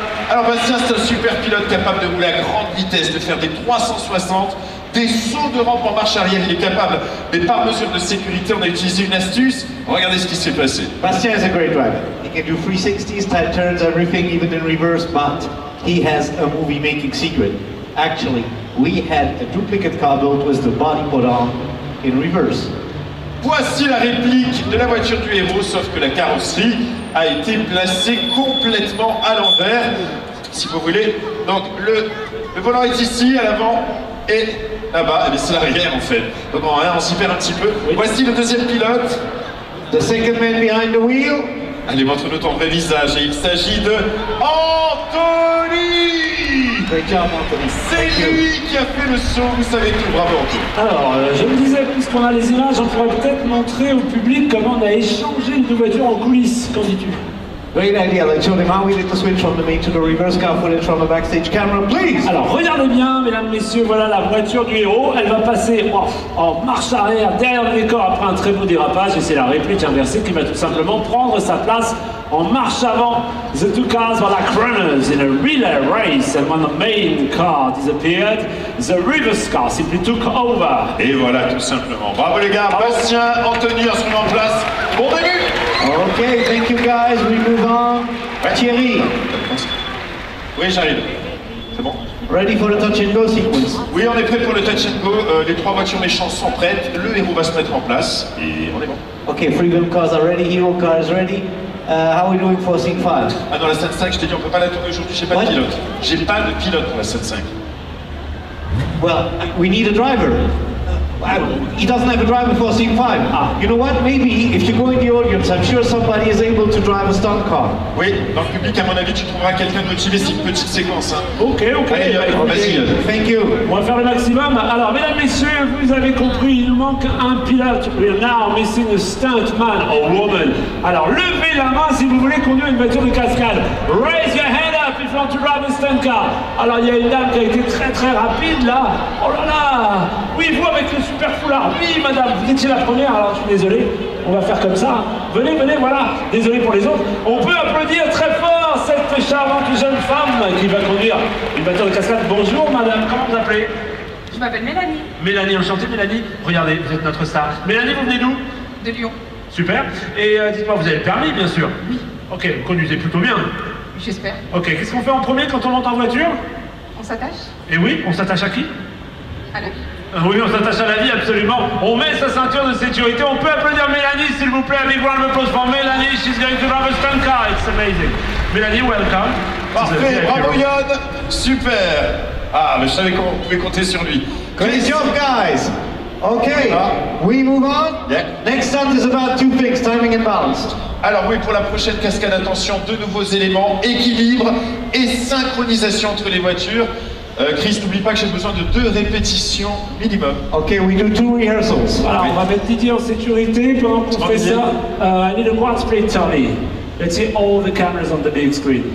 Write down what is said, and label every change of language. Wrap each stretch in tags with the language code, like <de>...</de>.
<fr>Alors Bastien, c'est un super pilote capable de rouler à grande vitesse, de faire des 360, des sauts de rampe en marche arrière, il est capable. Mais par mesure de sécurité, on a utilisé une astuce. Regardez ce qui s'est passé.</fr> <en>Bastien is a great driver. He can do 360s, tight turns, everything, even in reverse, but he has a movie-making secret. Actually, we had a duplicate car built with the body put on in reverse.</en> <fr>Voici la réplique de la voiture du héros, sauf que la carrosserie a été placée complètement à l'envers, si vous voulez. Donc le volant est ici, à l'avant, et là-bas, c'est l'arrière en fait. Donc on s'y perd un petit peu. Oui. Voici le deuxième pilote.</fr> <en>The second man behind the wheel.</en> <fr>Allez, montre-nous ton vrai visage, et il s'agit de Anthony.</fr> <en>Great job, Anthony.</en> <fr>C'est lui qui a fait le saut, vous savez tout, bravo Anthony. Alors, je me disais, puisqu'on a les images, on pourrait peut-être montrer au public comment on a échangé une voiture en coulisses. Qu'en dis-tu?</fr> <en>Great idea. Let's show them how we did the switch from the main to the reverse car footage from the backstage camera, please.</en> <fr>Alors, regardez bien, mesdames, messieurs, voilà la voiture du héros. Elle va passer en marche arrière derrière le décor après un très beau dérapage. Et c'est la réplique inversée qui va tout simplement prendre sa place en marche avant.</fr> <en>The two cars were like runners in a relay race, and when the main car disappeared, the reverse car simply took over.</en> <fr>Et voilà, tout simplement. Bravo les gars, Bastien, Anthony, on se met en place. Bon début.</fr> <en>Okay, thank you guys. We move on. Thierry.</en> <fr>Oui, j'arrive. C'est bon?</fr> <en>Ready for the touch and go sequence?</en> <fr>Oui, on est prêt pour le touch and go. Les trois voitures méchantes sont prêtes. Le héros va se mettre en place et on est bon.</fr> <en>Okay, freedom cars are ready. Hero car is ready. How are we doing for scene 5?</en> <fr>Ah non, la scène 5, je t'ai dit, on peut pas la tourner aujourd'hui. J'ai pas de pilote. J'ai pas de pilote pour la scène 5.</fr> <en>Well, we need a driver. He doesn't have a driver for scene 5. You know what? Maybe if you go in the audience, I'm sure somebody is able to drive a stunt car.</en> <fr>Oui, dans le public, à mon avis, tu trouveras quelqu'un de motivé. C'est une petite séquence. Hein. Ok. Allez, vas-y.</fr> <en>Thank you.</en> <fr>On va faire le maximum. Alors, mesdames, messieurs, vous avez compris, il nous manque un pilote.</fr> <en>We are now missing a stuntman or woman.</en> <fr>Alors, levez la main si vous voulez conduire une voiture de cascade.</fr> <en>Raise your hand up if you want to drive a stunt car.</en> <fr>Alors, il y a une dame qui a été très rapide là. Oh là là. Oui, vous avec le super foulard. Oui, madame, vous étiez la première, alors je suis désolé. On va faire comme ça. Venez, voilà. Désolé pour les autres. On peut applaudir très fort cette charmante jeune femme qui va conduire une voiture de cascade. Bonjour, madame. Comment vous appelez? Je m'appelle Mélanie. Mélanie, enchantée, Mélanie. Regardez, vous êtes notre star. Mélanie, vous venez d'où? De Lyon. Super. Et dites-moi, vous avez le permis, bien sûr? Oui. Ok, vous conduisez plutôt bien. J'espère. Ok, qu'est-ce qu'on fait en premier quand on monte en voiture? On s'attache? Et oui, on s'attache à qui? À la vie. Oui, on s'attache à la vie, absolument. On met sa ceinture de sécurité. On peut applaudir Mélanie, s'il vous plaît.</fr> <en>A big round of applause for Mélanie. She's going to drive a stunt car. It's amazing. Mélanie, welcome.</en> <fr>Parfait, bravo Yann. Super. Ah, mais je savais qu'on pouvait compter sur lui.</fr> <en>Great job, guys. Okay, we move on. Yeah. Next stunt is about two things, timing and balance.</en> <fr>Alors oui, pour la prochaine cascade, attention, deux nouveaux éléments, équilibre et synchronisation entre les voitures. Chris, n'oublie pas que j'ai besoin de 2 répétitions minimum.</fr> <en>Okay, we do 2 rehearsals.</en> <fr>Alors, on va mettre Didier en sécurité pendant qu'on fait ça.</fr> <en>I need a quad split, Tony. Let's see all the cameras on the big screen.</en>